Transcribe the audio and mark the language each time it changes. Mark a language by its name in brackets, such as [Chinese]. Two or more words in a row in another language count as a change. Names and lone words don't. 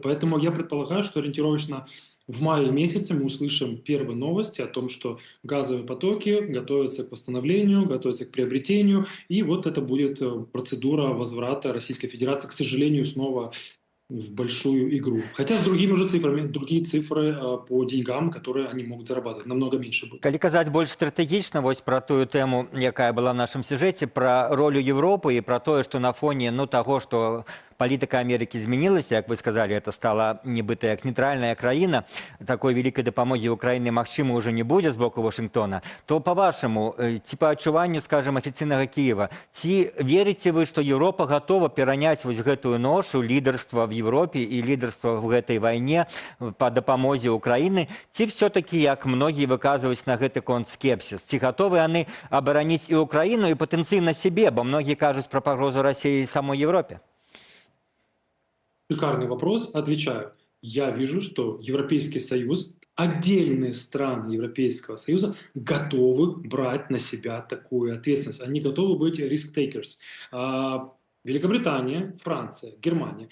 [Russian] Поэтому я предполагаю, что ориентировочно в мае месяце мы услышим первые новости о том, что газовые потоки готовятся к восстановлению, готовятся к приобретению, и вот это будет процедура возврата Российской Федерации, к сожалению, снова в большую игру. Хотя с другими уже цифрами, другие цифры по деньгам, которые они могут зарабатывать, намного меньше будет. [Belarusian] Калі казаць больш стратэгічна вось пра тую тэму, якая была в нашым сюжэце, пра ролю Европы і пра тое, што на фоне таго, што палітыка Амерыкі змянілася, як вы сказалі, это стала нібыта як нейтральная краіна, такой вялікай дапамогі Украіны, магчыма, ўжо не будзе з боку Вашынгтона, то па-вашаму, ці па адчуванню, скажем, афіцыйнага Кіева, ці верыце вы, што Еўропа гатова пераняць вось гэтую ношу лідарства в Европе і лідарства в гэтай вайне па дапамозе Украіны, ці все-таки, як многія выказваюць на гэты конт скепсіс, ці гатовы яны абараніць і Украіну, і патэнцыйна сябе, бо многія кажуць пра пагрозу Расіі самой Европе? [Russian] Шикарный вопрос. Отвечаю. Я вижу, что Европейский Союз, отдельные страны Европейского Союза готовы брать на себя такую ответственность. Они готовы быть risk-takers. Великобритания, Франция, Германия.